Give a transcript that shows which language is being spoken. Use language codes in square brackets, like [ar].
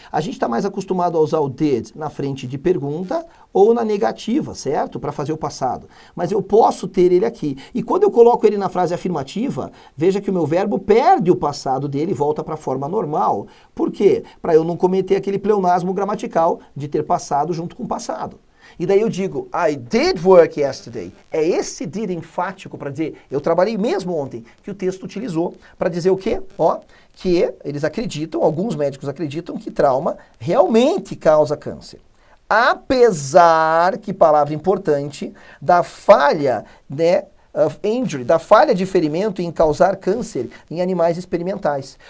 [pt] A gente está mais acostumado a usar o did na frente de pergunta ou na negativa, certo? Para fazer o passado. Mas eu posso ter ele aqui. E quando eu coloco ele na frase afirmativa, veja que o meu verbo perde o passado dele e volta para a forma normal. Por quê? Para eu não cometer aquele pleonasmo gramatical de ter passado junto com o passado. E daí eu digo, [en] I did work yesterday. [pt] É esse did enfático para dizer, eu trabalhei mesmo ontem, que o texto utilizou para dizer o quê? Ó, que eles acreditam, alguns médicos acreditam que trauma realmente causa câncer. Apesar, que palavra importante, da falha, né, [en] of injury, [pt] da falha de ferimento em causar câncer em animais experimentais.